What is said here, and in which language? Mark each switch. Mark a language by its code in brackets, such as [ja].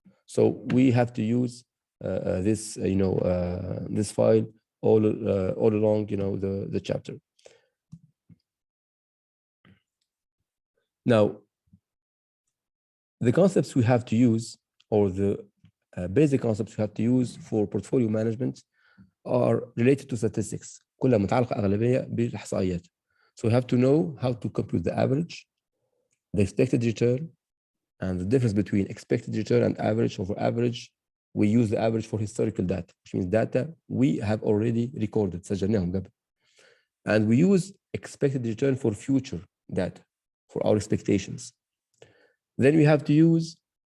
[en] So we have to use this, this file all along, the chapter. Now, the concepts we have to use, or the basic concepts we have to use for portfolio management, are related to statistics. [ar] كلها متعلقة أغلبية بالإحصائيات. [en] So we have to know how to compute the average, the expected return, and the difference between expected return and average. Over average, we use the average for historical data, which means data we have already recorded. [ar] سجلناهم قبل. [en] And we use expected return for future data, for our expectations. Then we have to use